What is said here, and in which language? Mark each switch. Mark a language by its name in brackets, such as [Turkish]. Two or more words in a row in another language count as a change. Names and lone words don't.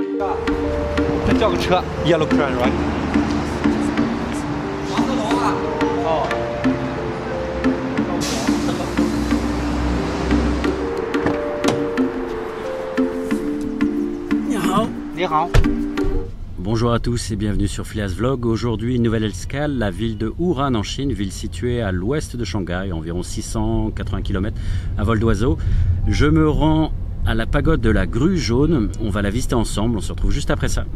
[Chinese] 这叫个车 ， [English] Yellow Crown right？ [Chinese] 黄鹤楼啊。哦。你好。你好。 [French] Bonjour à tous et bienvenue sur Phileas Vlog. Aujourd'hui, une nouvelle escale, la ville de Wuhan en Chine, ville située à l'ouest de Shanghai, environ 680 km à vol d'oiseau. Je me rends à la pagode de la Grue Jaune. On va la visiter ensemble. On se retrouve juste après ça.